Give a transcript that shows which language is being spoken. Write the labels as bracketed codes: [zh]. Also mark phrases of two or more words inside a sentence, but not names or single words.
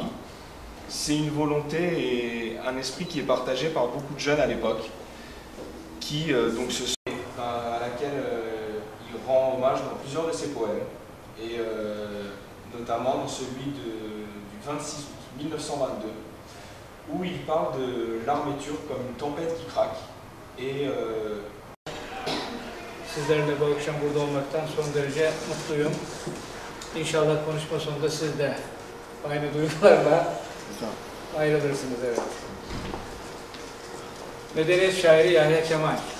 [fr] C'est une volonté et un esprit qui est partagé par beaucoup de jeunes à l'époque, qui donc à laquelle il rend hommage dans plusieurs de ses poèmes, et notamment dans celui du 26 août 1922, où il parle de l'armée turque comme une tempête qui craque. Et [tr] sizlerle bu akşam burada olmaktan son derece mutluyum. İnşallah konuşma sonunda siz de aynı duygularla ayrılırsınız. Evet. Medeniyet şairi Yahya Kemal.